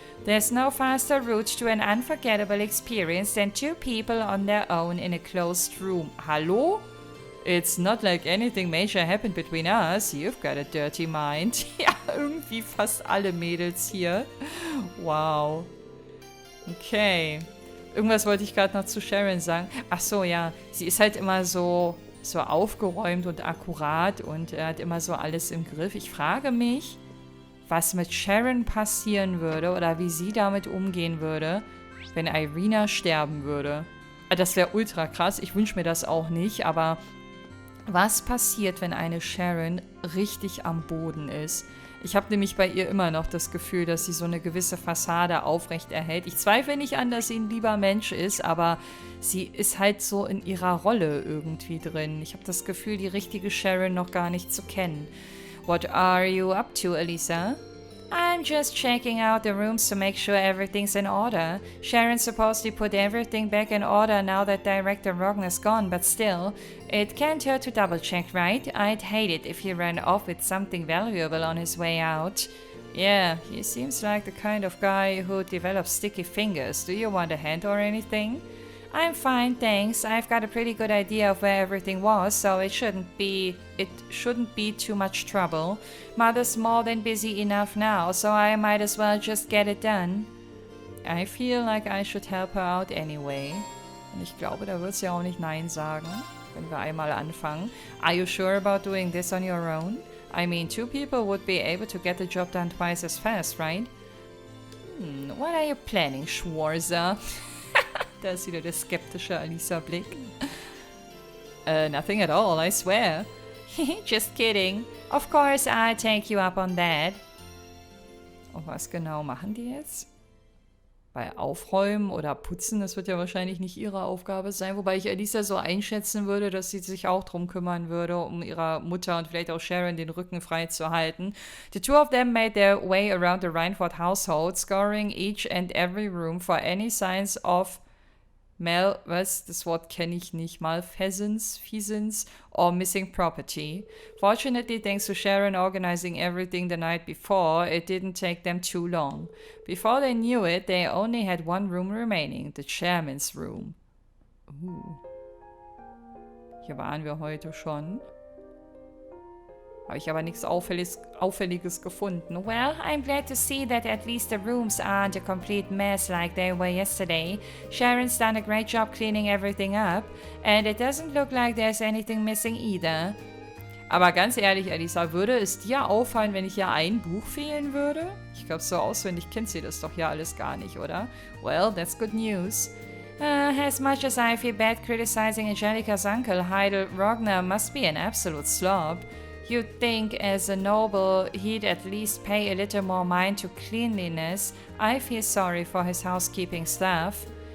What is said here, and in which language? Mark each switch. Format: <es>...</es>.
<en>There's no faster route to an unforgettable experience than 2 people on their own in a closed room.</en> <de>Hallo?</de> <en>It's not like anything major happened between us. You've got a dirty mind.</en> <de>Ja, irgendwie fast alle Mädels hier. Wow. Okay. Irgendwas wollte ich gerade noch zu Sharon sagen. Ach so, ja. Sie ist halt immer so aufgeräumt und akkurat und er hat immer so alles im Griff. Ich frage mich, was mit Sharon passieren würde oder wie sie damit umgehen würde, wenn Irina sterben würde. Das wäre ultra krass. Ich wünsche mir das auch nicht, aber was passiert, wenn eine Sharon richtig am Boden ist? Ich habe nämlich bei ihr immer noch das Gefühl, dass sie so eine gewisse Fassade aufrecht erhält. Ich zweifle nicht an, dass sie ein lieber Mensch ist, aber sie ist halt so in ihrer Rolle irgendwie drin. Ich habe das Gefühl, die richtige Sharon noch gar nicht zu kennen.</de> <en>What are you up to, Elisa? I'm just checking out the rooms to make sure everything's in order. Sharon supposedly put everything back in order now that Director Rogner's gone, but still, it can't hurt to double check, right? I'd hate it if he ran off with something valuable on his way out. Yeah, he seems like the kind of guy who develops sticky fingers. Do you want a hand or anything? I'm fine, thanks. I've got a pretty good idea of where everything was, so it shouldn't be too much trouble. Mother's more than busy enough now, so I might as well just get it done. I feel like I should help her out anyway.</en> <de>Und ich glaube, da wird sie auch nicht Nein sagen, wenn wir einmal anfangen.</de> <en>Are you sure about doing this on your own? I mean, 2 people would be able to get the job done twice as fast, right? What are you planning, Schwarzer?</en> <de>Da ist wieder der skeptische Alisa-Blick.</de> <en>Nothing at all, I swear. Just kidding. Of course, I'll take you up on that.</en> <de>Und was genau machen die jetzt? Bei Aufräumen oder Putzen, das wird ja wahrscheinlich nicht ihre Aufgabe sein. Wobei ich Alisa so einschätzen würde, dass sie sich auch drum kümmern würde, um ihrer Mutter und vielleicht auch Sharon den Rücken frei zu halten.</de> <en>The 2 of them made their way around the Reinford household, scouring each and every room for any signs of</en> <de>das Wort kenne ich nicht,</de> <en>malfeasance, or missing property. Fortunately, thanks to Sharon organizing everything the night before, it didn't take them too long. Before they knew it, they only had 1 room remaining, the chairman's room.</en> <de>Hier waren wir heute schon. Habe ich aber nichts Auffälliges gefunden.</de> <en>Well, I'm glad to see that at least the rooms aren't a complete mess like they were yesterday. Sharon's done a great job cleaning everything up, and it doesn't look like there's anything missing either.</en> <de>Aber ganz ehrlich, Alisa, würde es dir auffallen, wenn hier ein Buch fehlen würde? Ich glaube, so auswendig kennt sie das doch hier alles gar nicht, oder?</de> <en>Well, that's good news. As much as I feel bad criticizing Angelica's uncle, Heidel Rogner must be an absolute slob. You'd think as a noble he'd at least pay a little more mind to cleanliness. I feel sorry for his housekeeping staff.</en>